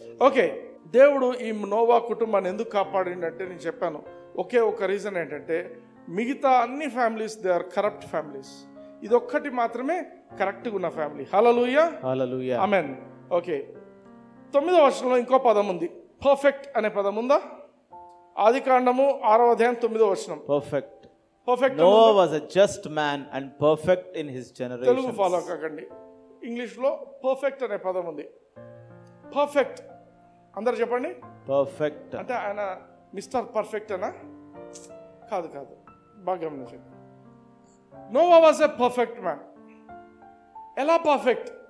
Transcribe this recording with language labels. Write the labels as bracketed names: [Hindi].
[Telugu] Okay, దేవుడు ఈ Noah కుటుంబాన్ని ఎందుకు కాపాడిండంటే నేను చెప్పాను, ఒకే ఒక రీజన్ ఏంటంటే మిగతా అన్ని families [English] they are corrupt families, [Telugu] ఇదొక్కటి మాత్రమే కరెక్ట్గా ఉన్న ఫ్యామిలీ. హల్లెలూయా. హల్లెలూయా. ఆమేన్. ఓకే, 9వ వచనంలో ఇంకో పదం ఉంది, పర్ఫెక్ట్ అనే పదం ఉందా? ఆదికాండము 6వ అధ్యాయం 9వ వచనం. [English] Perfect. Perfect. Noah was a just man and perfect in his generation. [Telugu] Telugu follow కాకండి, ఇంగ్లీష్లో పర్ఫెక్ట్ అనే పదం ఉంది. పర్ఫెక్ట్ అందరు చెప్పండి. [English] perfect [Telugu] అంటే ఆయన మిస్టర్ పర్ఫెక్ట్ అనా? కాదు, బాగా గమనించండి. [English] Noah was a perfect man. ఎలా perfect?